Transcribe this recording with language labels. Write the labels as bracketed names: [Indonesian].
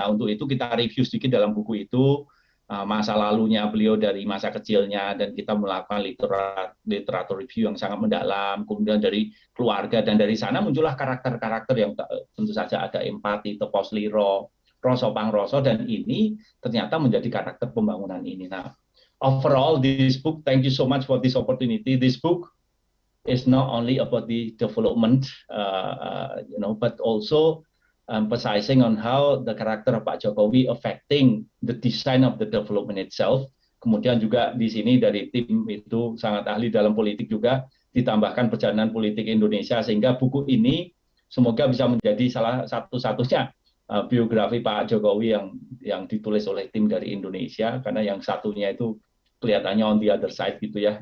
[Indonesian] Nah, untuk itu kita review sedikit dalam buku itu, masa lalunya beliau dari masa kecilnya, dan kita melakukan literatur review yang sangat mendalam, kemudian dari keluarga, dan dari sana muncullah karakter-karakter yang tentu saja ada empati, tepos liro, roso pangroso, dan ini ternyata menjadi karakter pembangunan ini. [English] Nah, overall this book, thank you so much for this opportunity. This book is not only about the development, but also emphasizing on how the character of Pak Jokowi affecting the design of the development itself. [Indonesian] Kemudian juga di sini dari tim itu sangat ahli dalam politik juga, ditambahkan perjalanan politik Indonesia, sehingga buku ini semoga bisa menjadi salah satu-satunya biografi Pak Jokowi yang ditulis oleh tim dari Indonesia, karena yang satunya itu kelihatannya [English] on the other side [Indonesian] gitu ya.